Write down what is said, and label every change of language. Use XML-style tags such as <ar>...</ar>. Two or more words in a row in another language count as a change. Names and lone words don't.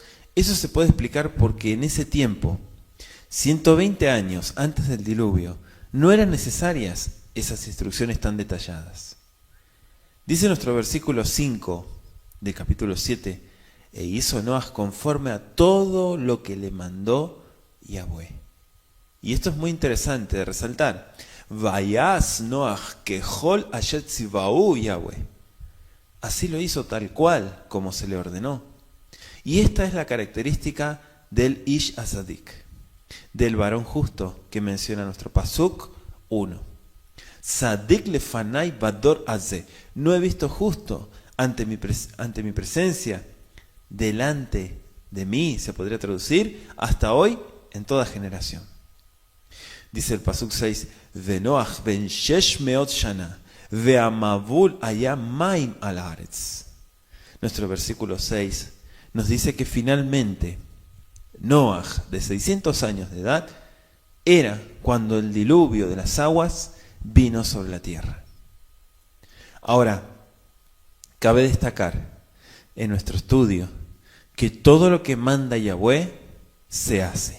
<es>Eso se puede explicar porque en ese tiempo, 120 años antes del diluvio, no eran necesarias esas instrucciones tan detalladas. Dice nuestro versículo 5 del capítulo 7, e hizo Noaj conforme a todo lo que le mandó Yahweh. Y esto es muy interesante de resaltar.</es> <he>ויעש נח ככל אשר צוהו יהוה.</he> <es>Así lo hizo tal cual como se le ordenó. Y esta es la característica del</es> <he>איש הצדיק,</he> <es>del varón justo que menciona nuestro Pasuk 1.</es> <he>צדיק לפני בדור הזה.</he> <es>No he visto justo ante mi presencia, delante de mí, se podría traducir, hasta hoy, en toda generación. Dice el Pasuk 6,</es> <he>ונח בן שש מאות שנה והמבול היה מים על הארץ.</he> <es>Nuestro versículo 6 nos dice que finalmente Noaj, de 600 años de edad, era cuando el diluvio de las aguas vino sobre la tierra. Ahora, cabe destacar en nuestro estudio que todo lo que manda Yahweh se hace.</es>